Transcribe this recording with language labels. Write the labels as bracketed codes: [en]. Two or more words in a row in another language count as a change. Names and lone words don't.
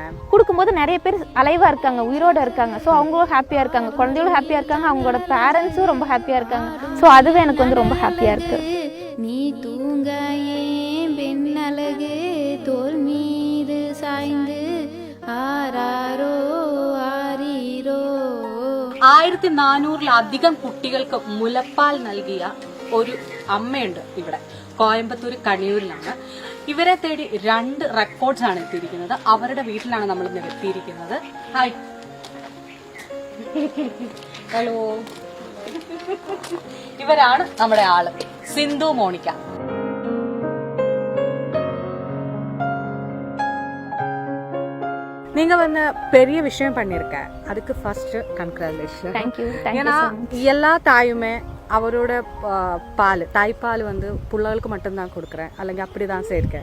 [ta] கொடுக்கும்போது நிறைய பேர் அலைவா இருக்காங்க, உயிரோட இருக்காங்க. ஸோ அவங்களும் ஹாப்பியா இருக்காங்க, குழந்தைகளும் ஹாப்பியா இருக்காங்க, அவங்களோட பேரண்ட்ஸும் ரொம்ப ஹாப்பியா இருக்காங்க. ஸோ அதுவே எனக்கு வந்து ரொம்ப ஹாப்பியா இருக்கு. நீ தூங்க பெண்ணழகு தோல் மீது சாய்ந்து ஆராரோ ആരീരോ. [ml] 1400-ലധികം കുട്ടികൾക്ക് മുലപ്പാൽ നൽകിയ ഒരു അമ്മയുണ്ട് ഇവിടെ കോയമ്പത്തൂർ കണിയൂരിലാണ്. ഇവരെ തേടി 2 റെക്കോർഡ്സ് ആണ് എത്തിയിരിക്കുന്നത്. അവരുടെ വീട്ടിലാണ് നമ്മൾ ഇന്ന് എത്തിയിരിക്കുന്നത്. ഹായ്, ഹലോ. ഇവരാണ് നമ്മുടെ ആള്, സിന്ധു മോണിക്ക. [ta] நீங்க வந்து பெரிய விஷயம் பண்ணிருக்க, அதுக்கு ஃபர்ஸ்ட் கங்க்ராச்சுலேஷன். ஏன்னா எல்லா தாயுமே அவரோட தாய்ப்பால் வந்து பிள்ளைகளுக்கு மட்டும்தான் கொடுக்குறேன், அல்லங்க அப்படிதான் சேர்க்கேன்.